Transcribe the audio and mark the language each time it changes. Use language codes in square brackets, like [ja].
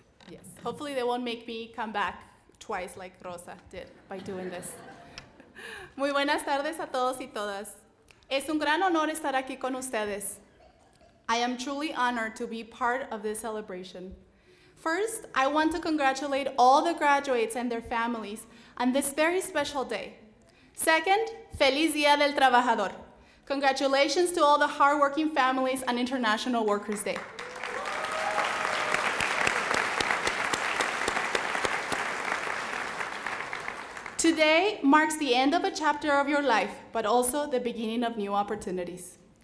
[en] Yes, hopefully they won't make me come back twice like Rosa did by doing this. [es] Muy buenas tardes a todos y todas. Es un gran honor estar aquí con ustedes. [en] I am truly honored to be part of this celebration. First, I want to congratulate all the graduates and their families on this very special day. Second, [es] Feliz Día del Trabajador. [en] Congratulations to all the hardworking families on International Workers' Day. Today marks the end of a chapter of your life, but also the beginning of new opportunities.